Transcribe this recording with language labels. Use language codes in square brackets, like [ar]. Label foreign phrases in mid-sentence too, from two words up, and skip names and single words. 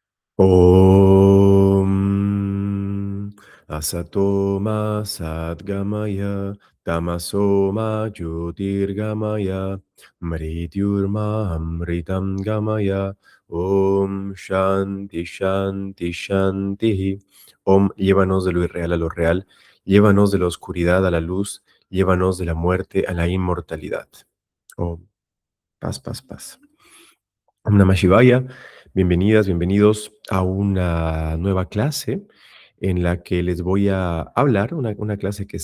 [sa] Om Asatoma Sadgamaya Tamasoma Jyotirgamaya Mrityurma Amritam Gamaya Om Shanti Shanti Shanti. Om, [es] llévanos de lo irreal a lo real, llévanos de la oscuridad a la luz, llévanos de la muerte a la inmortalidad. Om, paz, paz, paz. [sa] Om Namah Shivaya, [es] bienvenidas, bienvenidos a una nueva clase en la que les voy a hablar, una clase que